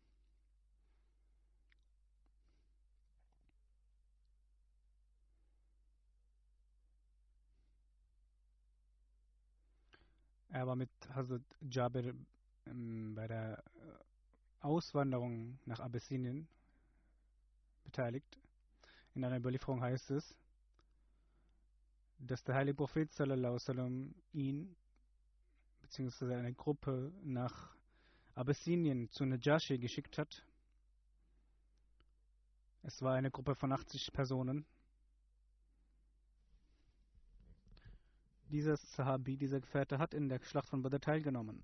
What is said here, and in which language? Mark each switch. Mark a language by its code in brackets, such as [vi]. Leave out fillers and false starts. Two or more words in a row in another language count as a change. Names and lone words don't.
[de] Er war mit Hazrat Jabir bei der Auswanderung nach Abessinien beteiligt. In einer Überlieferung heißt es, dass der heilige Prophet [ar] صلى الله عليه وسلم [de] ihn bzw. eine Gruppe nach Abessinien zu Najashi geschickt hat. Es war eine Gruppe von 80 Personen. Dieser Sahabi, dieser Gefährte, hat in der Schlacht von Badr teilgenommen.